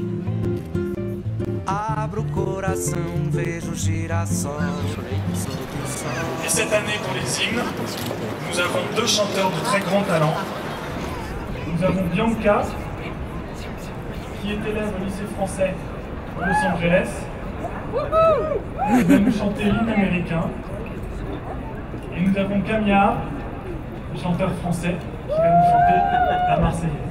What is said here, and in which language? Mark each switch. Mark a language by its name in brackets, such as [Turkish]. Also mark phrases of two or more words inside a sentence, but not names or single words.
[Portuguese] Abro o coração, vejo o girassol sob o sol. [French] Et cette année pour les hymnes, nous avons deux chanteurs de très grand talent. Nous avons Bianca, qui est élève au lycée français de Los Angeles, qui va nous chanter l'hymne américain. Et nous avons Camilla, le chanteur français, qui va nous chanter la Marseillaise.